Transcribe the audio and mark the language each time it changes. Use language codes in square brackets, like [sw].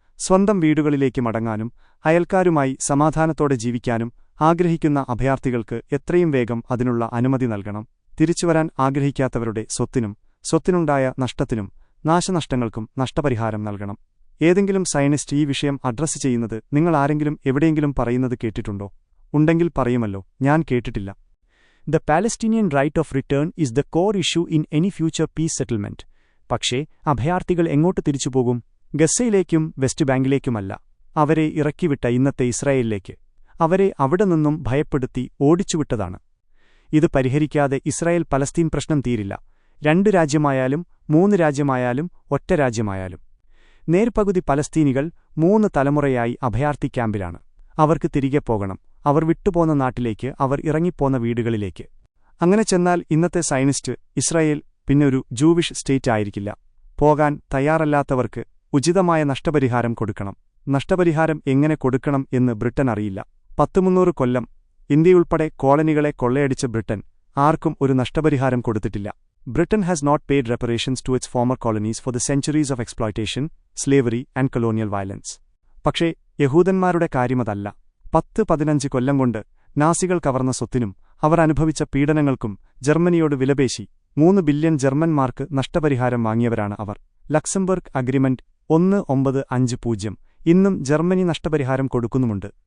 [ml] സ്വന്തം വീടുകളിലേക്ക് മടങ്ങാനും അയൽക്കാരുമായി സമാധാനത്തോടെ ജീവിക്കാനും ആഗ്രഹിക്കുന്ന അഭയാർത്ഥികൾക്ക് എത്രയും വേഗം അതിനുള്ള അനുമതി നൽകണം. തിരിച്ചുവരാൻ ആഗ്രഹിക്കാത്തവരുടെ സ്വത്തിനുണ്ടായ നഷ്ടത്തിനും നാശനഷ്ടങ്ങൾക്കും നഷ്ടപരിഹാരം നൽകണം. ഏതെങ്കിലും സയനിസ്റ്റ് ഈ വിഷയം അഡ്രസ്സ് ചെയ്യുന്നത് നിങ്ങൾ ആരെങ്കിലും എവിടെയെങ്കിലും പറയുന്നത് കേട്ടിട്ടുണ്ടോ? ഉണ്ടെങ്കിൽ പറയുമല്ലോ. ഞാൻ കേട്ടിട്ടില്ല. [en] The Palestinian right of return is the core issue in any future peace settlement. [ml] പക്ഷേ അഭയാർത്ഥികൾ എങ്ങോട്ട് തിരിച്ചുപോകും? ഗസയിലേക്കും വെസ്റ്റ് ബാങ്കിലേക്കുമല്ല. അവരെ ഇറക്കിവിട്ട ഇന്നത്തെ ഇസ്രായേലിലേക്ക്. അവരെ അവിടെ നിന്നും ഭയപ്പെടുത്തി ഓടിച്ചുവിട്ടതാണ്. ഇത് പരിഹരിക്കാതെ ഇസ്രായേൽ പലസ്തീൻ പ്രശ്നം തീരില്ല. 2 രാജ്യമായാലും 3 രാജ്യമായാലും ഒറ്റ രാജ്യമായാലും. നേർപകുതി പലസ്തീനികൾ 3 തലമുറയായി അഭയാർത്ഥി ക്യാമ്പിലാണ്. അവർക്ക് തിരികെ പോകണം. അവർ വിട്ടുപോന്ന നാട്ടിലേക്ക്, അവർ ഇറങ്ങിപ്പോന്ന വീടുകളിലേക്ക്. അങ്ങനെ ചെന്നാൽ ഇന്നത്തെ സയനിസ്റ്റ് ഇസ്രായേൽ പിന്നെ ഒരു ജൂവിഷ് സ്റ്റേറ്റ് ആയിരിക്കില്ല. പോകാൻ തയ്യാറല്ലാത്തവർക്ക് ഉചിതമായ നഷ്ടപരിഹാരം കൊടുക്കണം. നഷ്ടപരിഹാരം എങ്ങനെ കൊടുക്കണം എന്ന് ബ്രിട്ടൻ അറിയില്ല. 300 കൊല്ലം ഇന്ത്യയുൾപ്പെടെ കോളനികളെ കൊള്ളയടിച്ച ബ്രിട്ടൻ ആർക്കും ഒരു നഷ്ടപരിഹാരം കൊടുത്തിട്ടില്ല. [en] Britain has not paid reparations to its former colonies for the centuries of exploitation, slavery and colonial violence. [ml] പക്ഷേ യഹൂദന്മാരുടെ കാര്യമതല്ല. 10-15 കൊല്ലം കൊണ്ട് നാസികൾ കവർന്ന സ്വത്തിനും അവർ അനുഭവിച്ച പീഡനങ്ങൾക്കും ജർമ്മനിയോട് വിലപേശി 3 ബില്യൺ ജർമ്മന്മാർക്ക് നഷ്ടപരിഹാരം വാങ്ങിയവരാണ് അവർ. ലക്സംബർഗ് അഗ്രിമെന്റ് 1950 ഇന്നും ജർമ്മനി നഷ്ടപരിഹാരം കൊടുക്കുന്നുമുണ്ട്.